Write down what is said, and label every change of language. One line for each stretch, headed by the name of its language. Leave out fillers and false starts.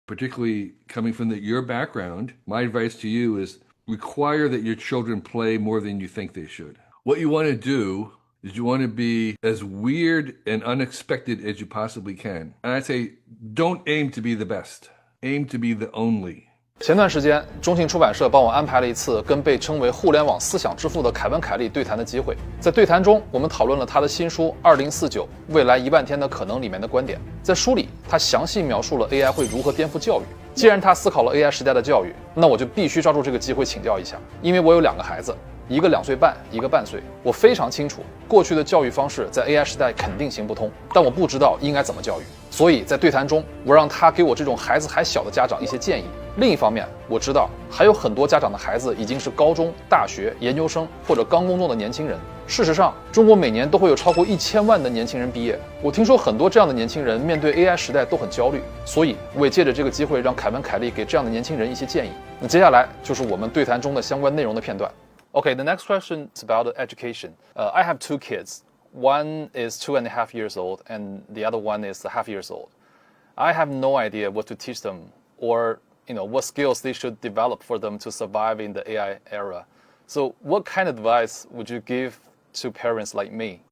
English: particularly coming from your background, my advice to you is require that your children play more than you think they should. What you want to do is you want to be as weird and unexpected as you possibly can. And I'd say don't aim to be the best, aim to be the only.
Chinese: 前段时间，中信出版社帮我安排了一次跟被称为互联网思想之父的凯文·凯利对谈的机会。在对谈中，我们讨论了他的新书《2049未来1万天的可能》里面的观点。在书里，他详细描述了 AI 会如何颠覆教育。既然他思考了 AI 时代的教育，那我就必须抓住这个机会请教一下，因为我有2个孩子，一个2岁半，一个半岁。我非常清楚，过去的教育方式在 AI 时代肯定行不通，但我不知道应该怎么教育。所以在对谈中，我让他给我这种孩子还小的家长一些建议。另一方面，我知道还有很多家长的孩子已经是高中、大学、研究生或者刚工作的年轻人。事实上，中国每年都会有超过1000万的年轻人毕业。我听说很多这样的年轻人面对 AI 时代都很焦虑，所以我也借着这个机会让凯文·凯利给这样的年轻人一些建议。那接下来就是我们对谈中的相关内容的片段。
English: Okay, the next question is about education. I have 2 kids. One is 2.5 years old, and the other one is half years old. I have no idea what to teach them, or what skills they should develop for them to survive in the AI era. So, what kind of advice would you give to parents like me?